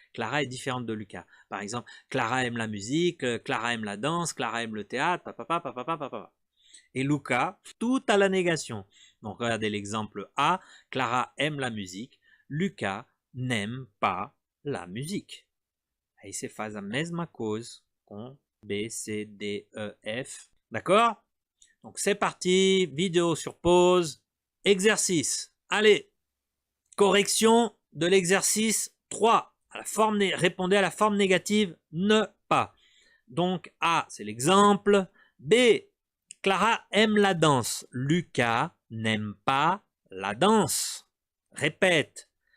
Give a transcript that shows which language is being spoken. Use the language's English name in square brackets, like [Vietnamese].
[French] Clara est différente de Lucas. Par exemple, Clara aime la musique, Clara aime la danse, Clara aime le théâtre, papa. Et Lucas, tout à la négation. Donc regardez l'exemple A, Clara aime la musique, Lucas n'aime pas la musique. [Portuguese] Aí você faz a mesma coisa com B, C, D, E, F. [French] D'accord? Donc c'est parti, vidéo sur pause, exercice. Allez, correction de l'exercice 3. Répondez à la forme négative ne pas. Donc A, c'est l'exemple. B, Clara aime la danse. Lucas n'aime pas la danse. Répète.